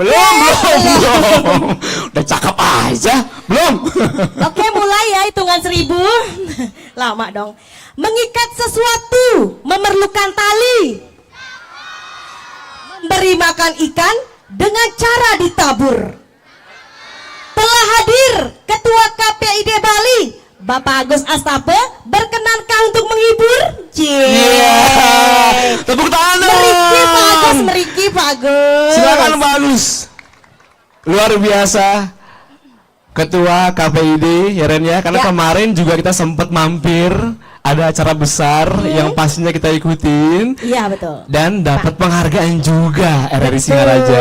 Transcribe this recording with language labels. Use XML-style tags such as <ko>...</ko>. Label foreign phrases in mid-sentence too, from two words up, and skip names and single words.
<id>Belum. Udah cakep aja. Belum. Oke, mulai ya hitungan 1000. Lama dong. Mengikat sesuatu memerlukan tali. Memberi makan ikan dengan cara ditabur. Telah hadir Ketua KPID Bali, Bapak Agus Astape, berkenankah untuk menghibur? Tepuk tangan dong. Meriki Pak Agus, meriki Pak Agus. Silakan Pak Agus. Luar biasa. Ketua KPID ya Ren ya, karena Ya. kemarin juga kita sempat mampir ada acara besar yang pastinya kita ikutin Iya betul. dan dapat penghargaan juga RRI Betul. Singaraja.</id>